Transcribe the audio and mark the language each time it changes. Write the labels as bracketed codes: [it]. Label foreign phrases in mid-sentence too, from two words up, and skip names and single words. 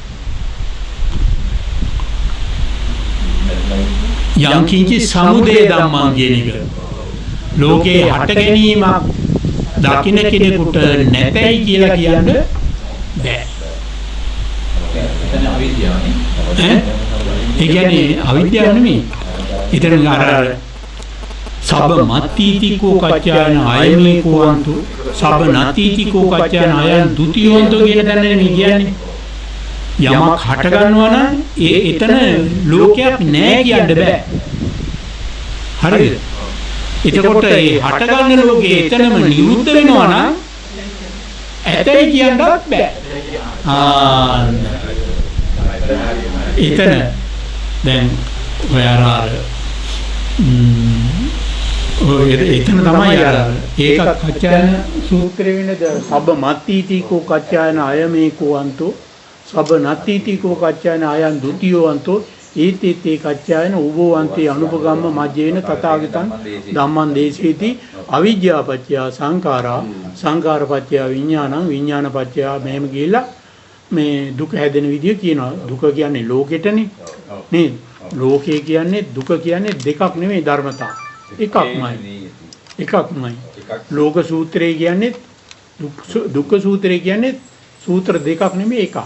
[pi] යම් කිංචි සමුදය ධම්මං [si] කියන එක ලෝකේ හට ගැනීමක් දකින්න කෙනෙකුට නැතයි කියලා කියන්න බෑ. ඒ කියන්නේ අවිද්‍යාව නෙමෙයි. ඊතර අර [pi] සබ්බ මත්තිතිකෝ කච්චායන අයමේකෝ අන්තු සබ්බ නත්තිතිකෝ කච්චායන අයන් ဒ ුතියොන්තෝ [si] කියන තැන නෙමෙයි කියන්නේ. යමක් හට ගන්නවා නම් එතන ලෝකයක් නැහැ කියන්න බෑ. හරිද? එතකොට ඒ හට ගන්න ලෝකේ එතනම නිරුද්ධ වෙනවා නම් ඇතයි කියන්නත් බෑ. එතන දැන් ඔයාලා එතන තමයි අර ඒකත් කච්චායන සූත්‍රයේ වෙනද [pi] සබ්බ මත්තිතිකෝ කච්චායන අයමේකෝ අන්තෝ සබ්බ නත්තිතිකෝ කච්චායන අයං ဒ ුතියෝ අන්තෝ ඒතිත්තේ කච්චායන උභෝ අන්තේ අනුපගම්ම මජ්ජේන තථාගතං ධම්මං දේශේති අවිජ්ජාපච්චය සංඛාරා සංඛාරපච්චය විඥානං විඥානපච්චය [si] මෙහෙම ගිහිල්ලා මේ දුක හැදෙන විදිය කියනවා. දුක කියන්නේ ලෝකෙටනේ නේද? ලෝකේ කියන්නේ දුක කියන්නේ දෙකක් නෙමෙයි ධර්මතා. එකක්මයි. ලෝක සූත්‍රය කියන්නේ දුක්ඛ සූත්‍රය කියන්නේ සූත්‍ර දෙකක් නෙමෙයි එකක්.